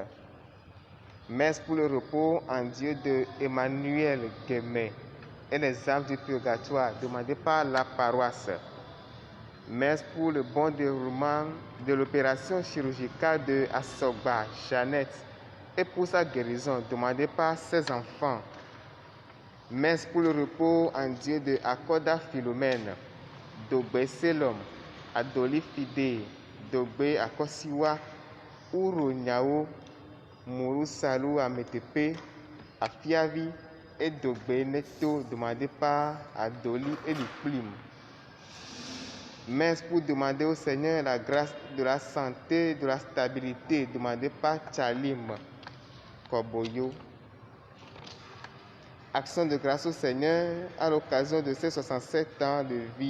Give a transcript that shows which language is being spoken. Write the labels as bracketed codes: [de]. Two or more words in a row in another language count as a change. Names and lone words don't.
[fr] Messe pour le repos en Dieu de Emmanuel Guémet et les âmes du purgatoire, demandé par la paroisse. Messe pour le bon déroulement de l'opération chirurgicale de Asogba, Jeannette, et pour sa guérison, demandée par ses enfants. Messe pour le repos en Dieu de Akoda Philomène, Dogbe Selom, Adoli Fide, Dogbe Akosiwa, Uro Nyao, Mourou Salou Ametepe, Afiavi et Dogbe Neto, demandé par Adoli Eliplim. Messe pour demander au Seigneur la grâce de la santé, de la stabilité, demandée par Chalim Koboyo. Action de grâce au Seigneur à l'occasion de ses 67 ans de vie.